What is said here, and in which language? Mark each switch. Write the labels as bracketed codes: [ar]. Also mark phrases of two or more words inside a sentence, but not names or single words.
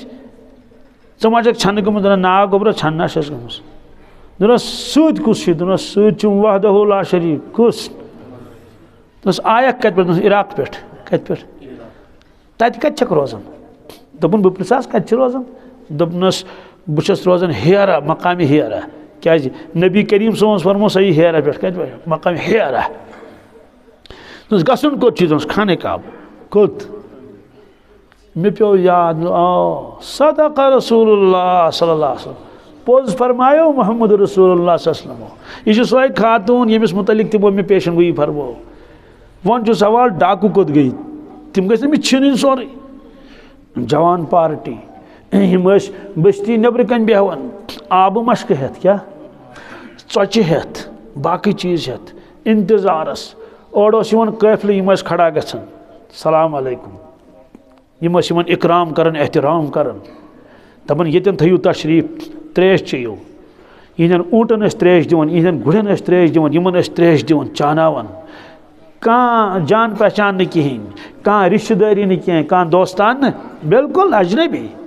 [ks] ژٕ ما چھکھ ژھٮ۪نہٕ گٔمٕژ دپان نا گوٚبرا ژھٮ۪نہٕ نا چھس گٔمٕژ دوٚپنس سۭتۍ کُس چھُ دوٚپنس سۭتۍ چھُم [ar] وحدہ لا شریٖک [ks] کُس دوٚپنس آیکھ کتہِ پٮ۪ٹھ دوٚپنس عراق پٮ۪ٹھ کتہِ پٮ۪ٹھ تتہِ کتہِ چھکھ روزان دوٚپُن بہٕ پرٛژھس کتہِ چھِ روزان دوٚپنس بہٕ چھُس روزان ہیرا مقامِ ہیرا کیازِ نبی کریم صٲبن اوس فرمو صحیح ہیرا پٮ۪ٹھ کتہِ پٮ۪ٹھ مقامِ ہیرا دوٚپنس گژھُن کوٚت چھُ دوٚپنس خانہ کعبہ کوٚت مےٚ پیوٚو یاد [ar] صدق رسول اللہ صلی اللہ علیہ وسلم [ks] پوٚز فرمایو [ar] محمد رسول اللہ صلی اللہ علیہ وسلم [ks] یہ چھِ سۄے خاتوٗن ییٚمِس متعلق تِمو مےٚ پیشن گویی فرمو وۄنۍ چھُ سوال ڈاکوٗ کوٚت گٔے تِم گٔژھۍ أمِس چھِنٕنۍ سورُے جوان پارٹی یِم ٲسۍ بستی نیٚبرٕ کَنۍ بیٚہوان آبہٕ مشکہٕ ہٮ۪تھ کیٛاہ ژۄچہِ ہٮ۪تھ باقٕے چیٖز ہٮ۪تھ انتظارس اورٕ اوس یِوان قٲفلہٕ یِم ٲسۍ کھڑا گژھان [ar] سلام علیکم [ks] یِم ٲسۍ یِمن اکرام کران احترام کران دپان ییٚتٮ۪ن تھٲیِو تشریٖف ترٛیش چیٚیِو یِہنٛدٮ۪ن اوٗنٹن ٲسۍ ترٛیش دِوان یِہنٛدٮ۪ن گُرٮ۪ن ٲسۍ ترٛیش دِوان یِمن ٲسۍ ترٛیش دِوان چاناوان کانٛہہ جان پہچان نہٕ کِہیٖنۍ کانٛہہ رشتہٕ دٲری نہٕ کینٛہہ کانٛہہ دوستان نہٕ بِلکُل اجنبی